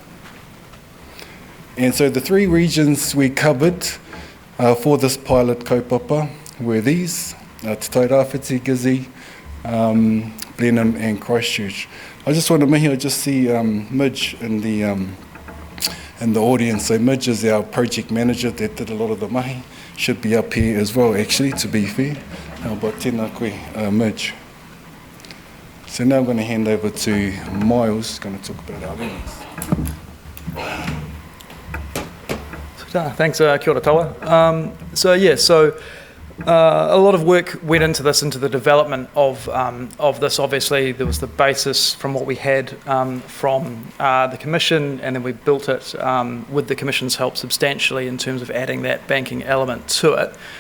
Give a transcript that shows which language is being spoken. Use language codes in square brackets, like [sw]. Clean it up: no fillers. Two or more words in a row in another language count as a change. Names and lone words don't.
[en] And so the three regions we covered for this pilot kaupapa were these, Te Tairāwhiti, Gizzy, Blenheim and Christchurch. I just want to mihi, I just see Midge in the audience. So Midge is our project manager that did a lot of the mahi. Should be up here as well, actually, to be fair. But [mi] tēnā koe, [en] Midge. So now I'm going to hand over to Miles, who's going to talk about our learnings. Thanks, [mi] kia ora Tawa. [en] A lot of work went into this, into the development of this. Obviously, there was the basis from what we had from the Commission, and then we built it with the Commission's help substantially in terms of adding that banking element to it.